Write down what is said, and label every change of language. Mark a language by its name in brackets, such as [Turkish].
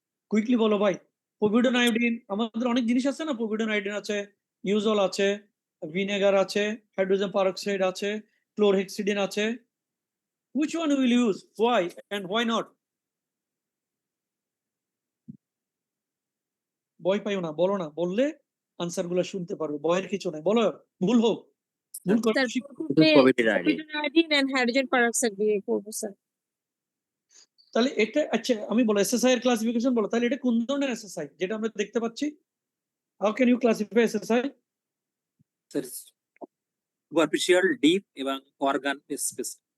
[Bangla] Quickly বলো ভাই। Povidone iodine, আমাদের অনেক জিনিস আছে না, পভিডন আয়োডিন আছে, ইউজল আছে, ভিনেগার আছে, হাইড্রোজেন পারঅক্সাইড আছে, ক্লোরহেক্সিডিন আছে। [English] Which one will you use? Why and why not? [Bangla] ভয় পাইও না, বলো না, বললে আনসার গুলো শুনতে পারবে, ভয়ের কিছু নাই, বলো। ভুল হোক, ভুল করে [English] Sir, povidone and hydrogen peroxide [Bangla] দিয়ে করবো স্যার। তাহলে এটা আচ্ছা, আমি বলো এসএসআই এর ক্লাসিফিকেশন বলো, তাহলে এটা কোন ধরনের এসএসআই যেটা আমরা দেখতে পাচ্ছি? [English] How can you classify SSI? Sir superficial, deep [Bangla] এবং [English] Organ space.